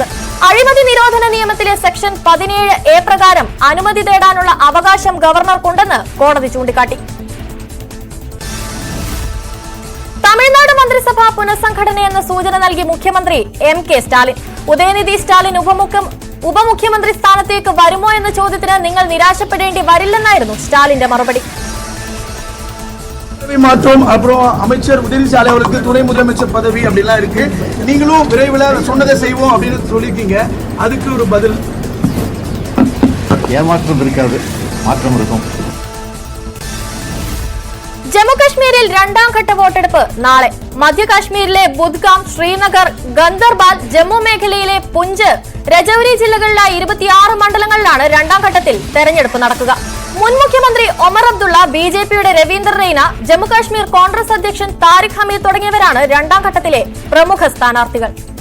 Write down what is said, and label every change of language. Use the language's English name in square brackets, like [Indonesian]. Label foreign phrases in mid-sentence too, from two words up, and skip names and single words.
[Malayalam] അഴിമതി നിരോധന നിയമത്തിലെ സെക്ഷൻ 17A പ്രകാരം അനുമതി തേടാനുള്ള അവകാശം ഗവർണർക്കുണ്ടെന്ന് കോടതി ചൂണ്ടിക്കാട്ടി. തമിഴ്നാട് മന്ത്രിസഭ പുനഃസംഘടനയെന്ന സൂചന നൽകി മുഖ്യമന്ത്രി MK സ്റ്റാലിൻ. ഉദയനിധി സ്റ്റാലിൻ ഉപമുഖ്യമന്ത്രി സ്ഥാനത്തേക്ക് വരുമോ എന്ന ചോദ്യത്തിന് നിങ്ങൾ നിരാശപ്പെടേണ്ടി വരില്ലെന്നായിരുന്നു സ്റ്റാലിന്റെ മറുപടി. [Tamil] மாற்றம் அப்புறம் அமைச்சர் உதயநிதி ஸ்டாலின் அவருக்கு துணை முதலமைச்சர் பதவி அப்படிலாம் இருக்கு. நீங்களும் விரைவில் சொன்னதை செய்வோம் அப்படின்னு சொல்லியிருக்கீங்க. அதுக்கு ஒரு பதில்? ஏமாற்றம் இருக்காது, மாற்றம் இருக்கும். [Malayalam] ജമ്മുകശ്മീരിൽ രണ്ടാം ഘട്ട വോട്ടെടുപ്പ് നാളെ. മധ്യകാശ്മീരിലെ ബുദ്ഗാം, ശ്രീനഗർ, ഗന്ദർബാൽ, ജമ്മു മേഖലയിലെ പുഞ്ച്, രജൌരി ജില്ലകളിലായി 26 മണ്ഡലങ്ങളിലാണ് രണ്ടാം ഘട്ടത്തിൽ തെരഞ്ഞെടുപ്പ് നടക്കുക. മുൻ മുഖ്യമന്ത്രി ഒമർ അബ്ദുള്ള, BJPയുടെ രവീന്ദർ റെയ്ന, ജമ്മുകാശ്മീർ കോൺഗ്രസ് അധ്യക്ഷൻ താരിഖ് ഹമീദ് തുടങ്ങിയവരാണ് രണ്ടാം ഘട്ടത്തിലെ പ്രമുഖ സ്ഥാനാർത്ഥികൾ.